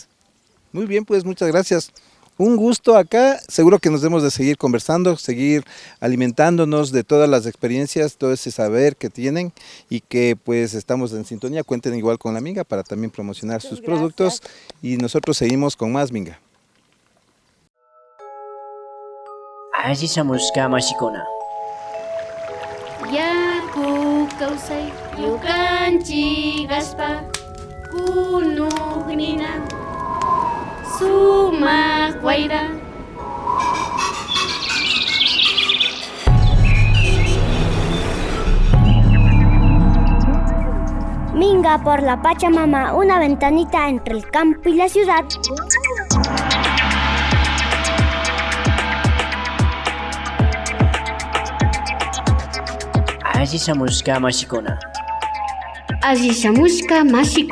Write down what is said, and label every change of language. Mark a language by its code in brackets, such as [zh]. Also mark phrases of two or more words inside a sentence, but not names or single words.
[es] Muy bien, pues muchas gracias. Un gusto acá, seguro que nos debemos de seguir conversando, seguir alimentándonos de todas las experiencias, todo ese saber que tienen y que pues estamos en sintonía. Cuenten igual con la Minga para también promocionar sus productos y nosotros seguimos con más Minga. [qu] Ajisamushka Mashikuna. Yaku kausay yukanchi gaspa kunugnina sumak waira. [es] Minga por la Pachamama, una ventanita entre el campo y la ciudad. [qu] Ajisamushka Mashikuna. Ajisamushka Mashikuna.